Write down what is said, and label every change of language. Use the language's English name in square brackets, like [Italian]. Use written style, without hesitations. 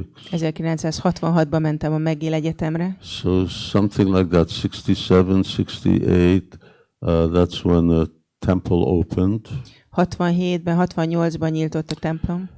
[Hungarian] 1966-ban mentem a McGill Egyetemre. [English] So something like that, 67, 68, that's when the temple opened. [Hungarian] 67-ben, 68-ban nyílt ott a templom.